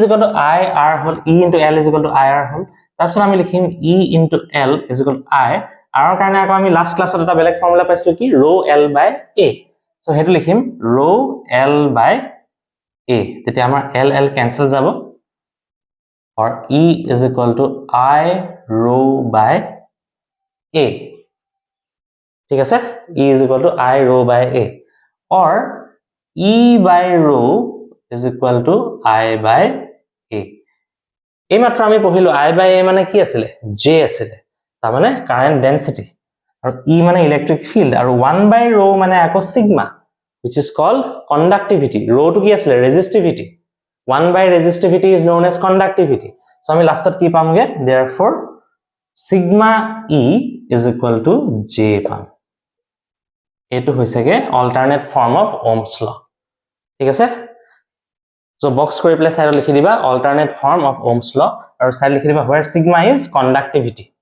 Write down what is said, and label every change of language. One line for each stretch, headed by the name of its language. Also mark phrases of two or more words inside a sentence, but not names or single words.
English: equal to IR হল E into L is equal to IR হল
Assamese: তাৰপিছত আমি লিখিম
English: E into L is equal to I R
Assamese: কাৰণে আকৌ আমি লাস্ট ক্লাছত এটা বেলেগ ফৰ্মুলা পাইছিলো কি
English: rho L by A so
Assamese: হেতু লিখিম
English: rho L by A
Assamese: তেতিয়া আমাৰ L L ক্যান্সেল যাব
English: or E is equal to I rho by A.
Assamese: ঠিক আছে?
English: E is equal to I rho by A. Or E by rho is equal to I by A.
Assamese: এই মাত্ৰ আমি পঢ়িলো
English: I by A
Assamese: মানে কি আছিলে? J আছিলে। তাৰ মানে
English: current density.
Assamese: আৰু E মানে
English: electric field
Assamese: আৰু 1 by rho মানে আকৌ সিগমা
English: which is called conductivity.
Assamese: Rho to কি আছিলে?
English: Resistivity. 1 by resistivity is known as conductivity.
Assamese: So আমি লাষ্টত কি পামগে?
English: Therefore sigma E is equal to J পাম।
Assamese: এইটো হৈছেগে
English: alternate form of Ohm's law.
Assamese: ঠিক আছে? So box কৰি প্লে সাইডত লিখি দিবা
English: alternate form of Ohm's law
Assamese: আৰু সাইড লিখি দিবা
English: where sigma is conductivity.